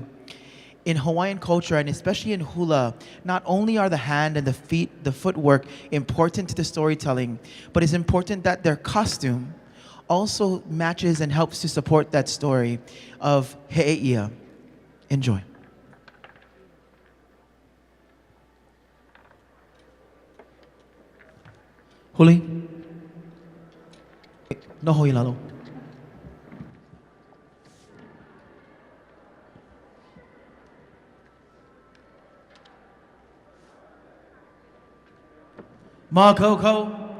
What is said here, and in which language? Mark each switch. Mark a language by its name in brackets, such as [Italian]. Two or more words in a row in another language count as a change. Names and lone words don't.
[English] In Hawaiian culture, and especially in hula, not only are the hand and the footwork important to the storytelling, but it's important that their costume also matches and helps to support that story of He'eia. Enjoy. Huli. [Hawaiian] Noho i lalo. Ma Coco.